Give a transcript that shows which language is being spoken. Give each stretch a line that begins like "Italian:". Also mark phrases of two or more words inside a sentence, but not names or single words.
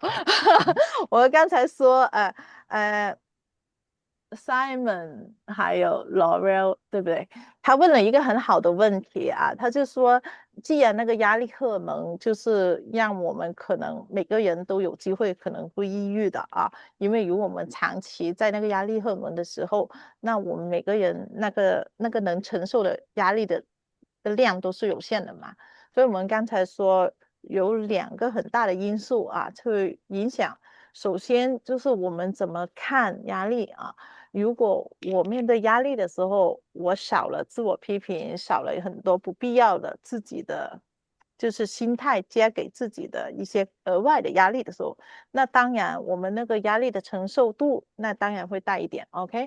Chinese: 我剛才說Simon 還有 Laurel 對不對？他問了一個很好的問題啊，他就說既然那個壓力荷爾蒙就是讓我們可能每個人都有機會可能會抑鬱的啊，因為如果我們長期在那個壓力荷爾蒙的時候，那我們每個人那個能承受的壓力的量都是有限的嘛，所以我們剛才說有2個很大的因素啊，會影響。首先就是我們怎麼看壓力啊，如果我面對壓力的時候，我少了自我批評，少了很多不必要的自己的就是心態加給自己的一些額外的壓力的時候，那當然我們那個壓力的承受度那當然會大一點 OK。